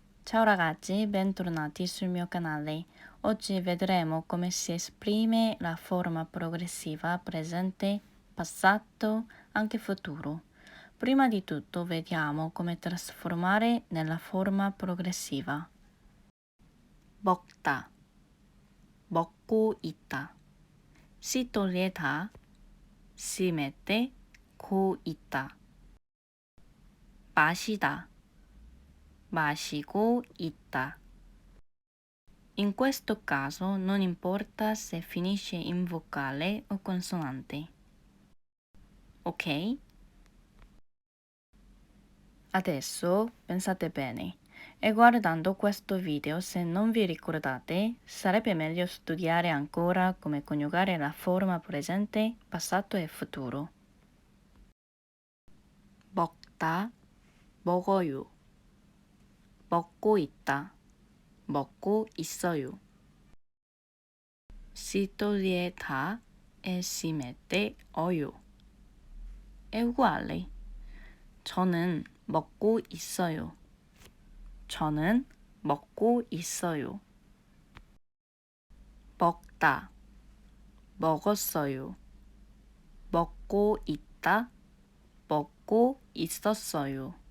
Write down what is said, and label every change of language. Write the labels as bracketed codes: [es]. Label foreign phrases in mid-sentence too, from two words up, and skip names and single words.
[it] Ciao ragazzi, bentornati sul mio canale. Oggi vedremo come si esprime la forma progressiva presente, passato, anche futuro. Prima di tutto vediamo come trasformare nella forma progressiva. [ko] 먹다, 먹고 있다. [it] si toglie da, si mette, [ko] 고 있다. 마시다, 마시고 있다. [it] In questo caso non importa se finisce in vocale o consonante. Ok? Adesso pensate bene e guardando questo video, se non vi ricordate, sarebbe meglio studiare ancora come coniugare la forma presente, passato e futuro. [ko] 먹다, 먹어요. 먹고 있다, 먹고 있어요. [it] Si toglie da e si mette 어요. È uguale. [ko] 저는 먹고 있어요. 저는 먹고 있어요. 먹다, 먹었어요. 먹고 있다, 먹고 있었어요.